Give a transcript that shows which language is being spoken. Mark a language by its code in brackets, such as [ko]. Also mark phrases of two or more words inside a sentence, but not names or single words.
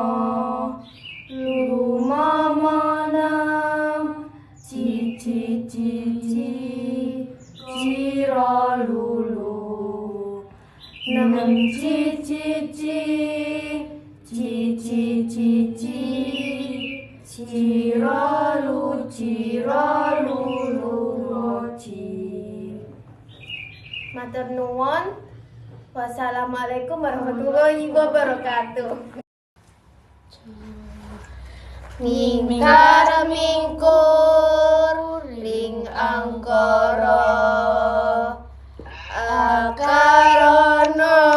[jv] lu mama nam ci ci ci ci ci ro lu lu nam ci ci ci ci ci ci ci ro lu lu ro ci. Matur nuwun. [ar] والسلام عليكم ورحمة الله وبركاته. [jv] Mingkar mingkur ring angkara akarono